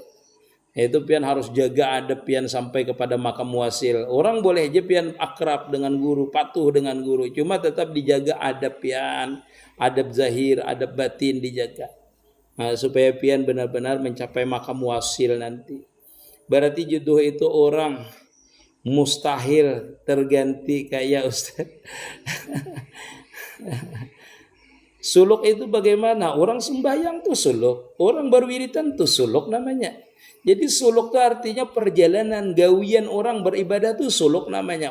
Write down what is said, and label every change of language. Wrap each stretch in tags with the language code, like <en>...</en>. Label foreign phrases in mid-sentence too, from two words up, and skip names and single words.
<bjn>Itu pian harus jaga adab pian sampai kepada makam wasil. Orang boleh aja pian akrab dengan guru, patuh dengan guru, cuma tetap dijaga adab pian, adab zahir, adab batin dijaga. Supaya pian benar-benar mencapai makam wasil nanti. Berarti jodoh itu orang mustahil terganti kayak Ustaz. Suluk itu bagaimana? Orang sembahyang tuh suluk, orang berwiritan tuh suluk namanya. Jadi suluk itu artinya perjalanan gawian orang beribadah tuh suluk namanya.</bjn>